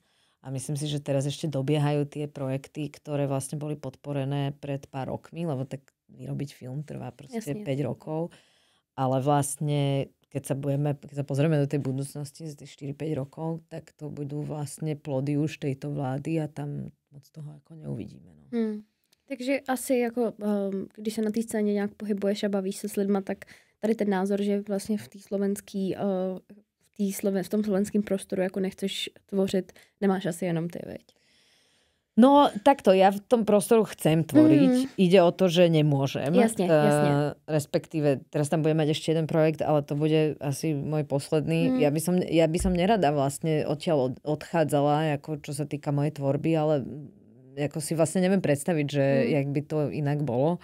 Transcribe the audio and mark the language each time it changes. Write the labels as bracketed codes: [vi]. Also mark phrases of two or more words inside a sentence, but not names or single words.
[sk] A myslím si, že teraz ešte dobiehajú tie projekty, ktoré vlastne boli podporené pred pár rokmi, lebo tak vyrobiť film trvá proste 5 rokov. Ale vlastne, keď sa pozrieme do tej budúcnosti z tých 4-5 rokov, tak to budú vlastne plody už tejto vlády a tam moc toho jako neuvidíme. No. [cs] Takže asi jako, když se na té scéně nějak pohybuješ a bavíš se s lidma, tak tady ten názor, že vlastně v tom slovenském prostoru jako nechceš tvořit, nemáš asi jenom ty, veď? [sk] No, takto, ja v tom prostoru chcem tvoriť. Ide o to, že nemôžem. Jasne. Respektíve, teraz tam budem mať ešte jeden projekt, ale to bude asi môj posledný. Ja by som nerada vlastne odtiaľ odchádzala, ako čo sa týka mojej tvorby, ale ako si vlastne neviem predstaviť, že jak by to inak bolo.